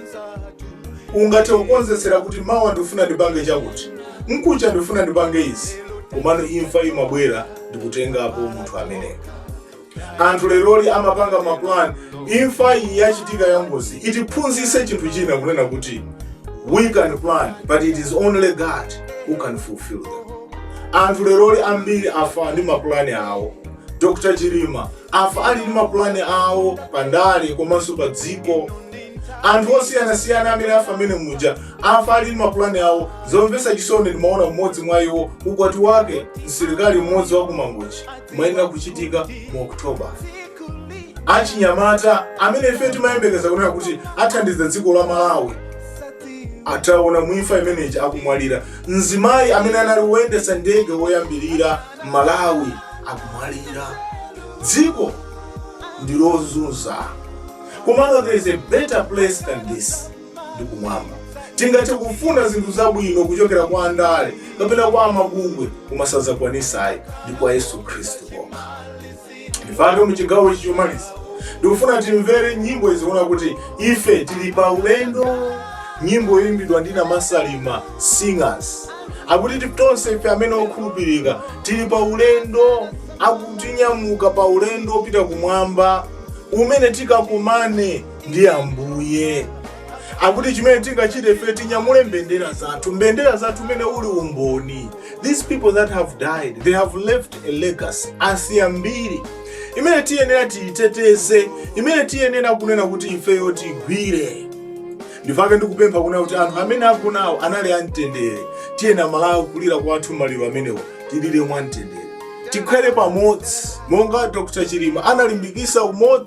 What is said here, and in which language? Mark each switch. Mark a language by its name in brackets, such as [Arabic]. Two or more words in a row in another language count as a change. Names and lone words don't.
[Nyanja] Ungathe kukonzesera kuti mawa ndifuna ndipange chakuti, mkucha ndifuna ndipange izi, komano imfa imabwera ndikutengapo munthu ameneyo. Anthu leroli amapanga maplan, imfa iyi yachitika yangozi itiphunzitse chinthu china kunena kuti [English] we can plan, but it is only God who can fulfill them. [Nyanja] Anthu leroli ambiri afa ndi maplani awo. Dr. Chilima afa ali ndi maplani awo pandale komanso pa dziko. Anthu osiyana-siyana amene afa amene muja afa ali ndi maplani awo. Zomvetsa chisoni ndimaona mmodzi mwa iwo ukwati wake msilikali mmodzi wa kumangochi umayenera kuchitika mu Oktoba. Achinyamata amene ife timayembekeza kunena kuti athandiza dziko la Malawi ataona muimfa imeneyi akumwalira. Mzimayi amene anali woyendetsa ndege woyambirira Malawi akumwalira. Dziko ndilozunza. Komano [English] there is a better place than this. [Nyanja] Ndikumwamba. Tingathe kufuna zinthu zabwino kuchokera kwa andale kapena kwa amabungwe kumasaza kwanisayi ndi kwa Yesu Khristu kokha. Ndifake mu chigawo chomaliza. Ndikufuna timvere nyimbo iziona kuti ife tili pa ulendo. Nyimbo yoyimbidwa ndi Masalima Singers. Akuti tonse ife amene okhulupirika tili pa ulendo, akutinyamuka pa ulendo opita kumwamba umene tikakumane ndi Ambuye. Akuti chimene tingachite ife tinyamule mbendera zathu mene uli umboni. [English] These people that have died, they have left a legacy [Nyanja] asiyambiri imene tiyenera tiyiteteze, imene tiyenera kunena kuti ifeyo tigwire. Ndifake ndikupempha kunena kuti anthu amene akunawo anali amtendere, tiyena Malawi kulira kwathu maliro amenewo tilire mwamtendere. Tikhale pamodzi monga Dr. Chilima analimbikisa umodzi.